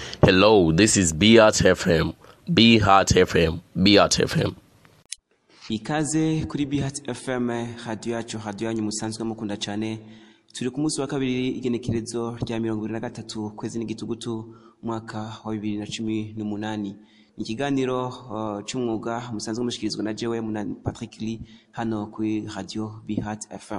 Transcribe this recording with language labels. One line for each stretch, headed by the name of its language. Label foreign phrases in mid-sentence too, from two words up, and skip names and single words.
English: Hello, this is Beat FM. Be Heart FM. Beat FM.
Rundi: Ikaze kuri Beat FM, radio yacu, radio yanyu musanzwe mukunda cyane. Turi ku munsi wa kabiri igenekerezo rya 23 kwezi n'igitugutu mwaka wa 2018. Ikiganiro c'umwuga musanzwe mushikirizwa na jewe Patrick hano kuri radio Beat FM.